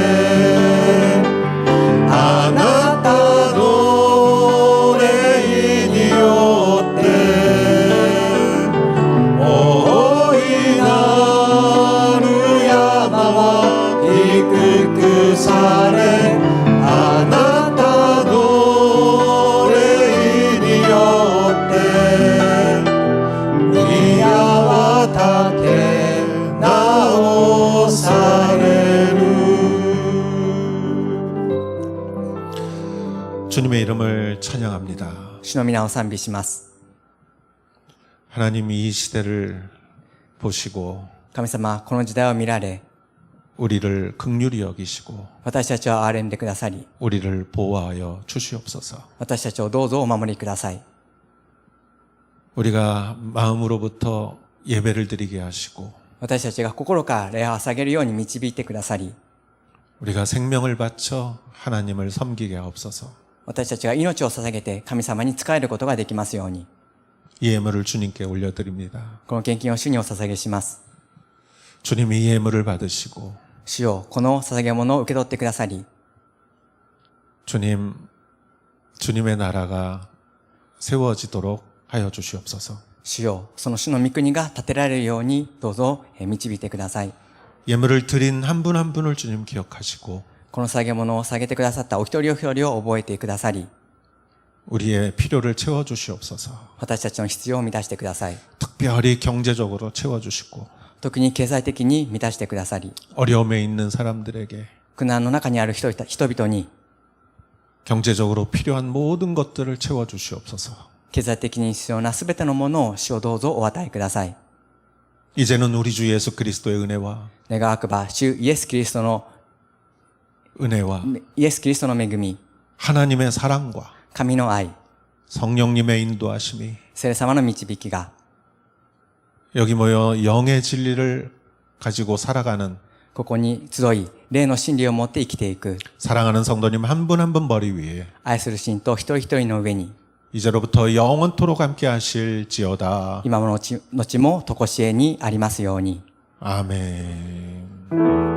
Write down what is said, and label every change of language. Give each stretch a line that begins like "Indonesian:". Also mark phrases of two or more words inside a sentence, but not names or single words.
Korean: 아나타도 레인이었대 오이나루 야마와 이끄끄 사레 아나타도 레인이었대 이야와 타케 나오사레루 주님의 이름을 찬양합니다.
Japanese: 主の皆を賛美します。
Korean: 하나님이 이 시대를 보시고
Japanese: 神様、この時代を見られ、
Korean: 우리를 긍휼히 여기시고
Japanese: 私たちを憐れんでくださり、
Korean: 우리를 보호하여 주시옵소서.
Japanese: 私たちをどうぞお守りください。
Korean: 우리가 마음으로부터 예배를 드리게 하시고
Japanese: 私たちが心から礼を捧げるように導いてくださり、
Korean: 우리가 생명을 바쳐 하나님을 섬기게 하옵소서.
Japanese: 私たちが命を捧げて神様に仕えることができますように、
Korean: 이 예물을 주님께 올려드립니다.
Japanese: この献金を主にお捧げします。
Korean: 주님이 이 예물을 받으시고
Japanese: 主よ、この捧げ物を受け取ってくださり、
Korean: 주님의 나라가 세워지도록 하여 주시옵소서.
Japanese: 主よ、その主の御国が建てられるようにどうぞ導いてください。
Korean: 예물을 드린 한 분 한 분을 주님 기억하시고
Japanese: この捧げ物を捧げてくださったお一人お一人を覚えてくださり、
Korean: 우리의 필요를 채워 주시옵소서.
Japanese: 私たちの必要を満たしてください。
Korean: 특별히 경제적으로 채워 주시고
Japanese: 特に経済的に満たしてくださり、
Korean: 어려움에 있는 사람들에게
Japanese: 苦難の中にある人々に
Korean: 경제적으로 필요한 모든 것들을 채워 주시옵소서.
Japanese: 経済的に必要なすべてのものを主をどうぞお与えください。
Korean: 이제는 우리 주 예수 그리스도의 은혜와
Japanese: 願わくば主イエス・キリストの恵み、
Korean: 하나님의 사랑과
Japanese: 神の愛、
Korean: 성령님의 인도하심이
Japanese: 聖霊様の導きが
Korean: 여기 모여 영의 진리를 가지고 살아가는
Japanese: ここに集い、霊の真理を持って生きていく
Korean: 사랑하는 성도님 한 분 한 분 머리 위에
Japanese: 愛する信徒一人一人の上に
Korean: 이제로부터 영원토록 함께 하실지어다.
Japanese: 今も後もとこしえにありますように。
Korean: 아멘.